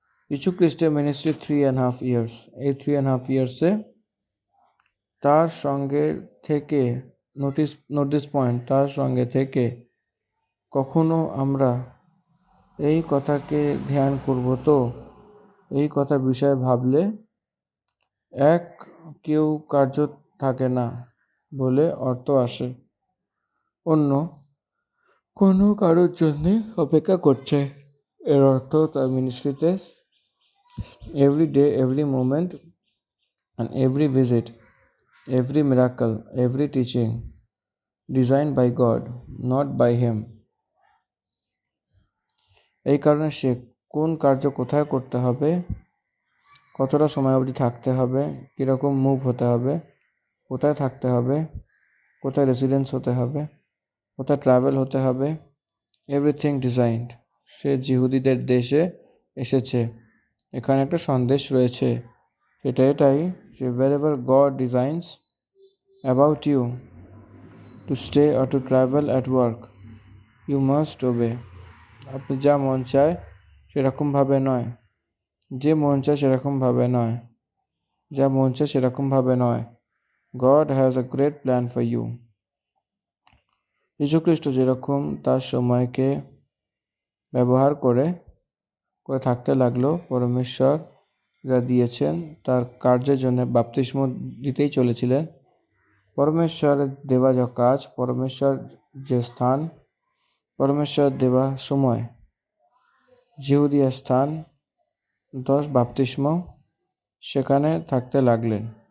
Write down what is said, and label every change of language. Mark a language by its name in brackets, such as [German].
[Bangla] যিশু খ্রিস্টের ministry 3.5 years. এই 3.5 ইয়ার্সে তার সঙ্গে থেকে, [English] notice point, [Bangla] তার সঙ্গে থেকে কখনো আমরা এই কথাকে ধ্যান করব তো, এই কথা বিষয়ে ভাবলে এক কেউ কার্য থাকে না বলে অর্থ আসে, অন্য কোনো কারোর জন্যে অপেক্ষা করছে। এর অর্থ তার মিনিস্ট্রিতে [English] Every day, every moment and every visit, every miracle, every teaching designed by God, not by him. [Bangla] এই কারণে সে কোন কার্য কোথায় করতে হবে, কতটা সময় অবধি থাকতে হবে, কীরকম মুভ হতে হবে, কোথায় থাকতে হবে, কোথায় রেসিডেন্স হতে হবে, কোথায় ট্রাভেল হতে হবে, [English] Everything designed. [Bangla] সে যিহুদিদের দেশে এসেছে, এখানে একটা সন্দেশ রয়েছে, সেটা এটাই যে [English] wherever God designs about you to stay or to travel at work, you must obey. [Bangla] আপনি যা মন চায় সেরকমভাবে নয়, যে মন চায় সেরকমভাবে নয়, যা মন চায় সেরকমভাবে নয়। [English] God has a great plan for you. [Bangla] যীশুখ্রিস্ট যেরকম তার সময়কে ব্যবহার করে থাকতে লাগলো, পরমেশ্বর যা দিয়েছেন তার কার্যের জন্য বাপ্তিস্ম দিতেই চলেছিলেন। পরমেশ্বরের দেওয়া যা কাজ, পরমেশ্বর যে স্থান, পরমেশ্বর দেওয়া সময়, যিহুদিয়া স্থান 10 বাপ্তিস্ম, সেখানে থাকতে লাগলেন।